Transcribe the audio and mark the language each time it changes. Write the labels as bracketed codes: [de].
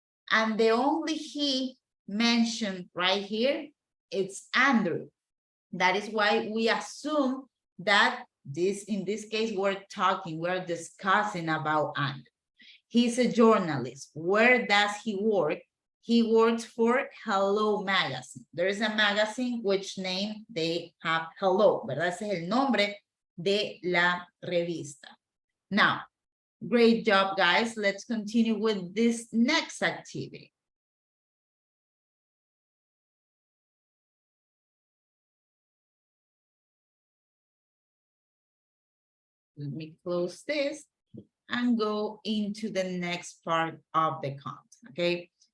[en] And the only he mentioned right here, it's Andrew. That is why we assume that in this case, we're discussing about Andrew. He's a journalist. Where does he work? He works for Hello Magazine. There is a magazine which name they have Hello, ¿verdad? [es] Ese es el nombre de la revista. [en] Now, great job, guys. Let's continue with this next activity. Let me close this and go into the next part of the content, okay?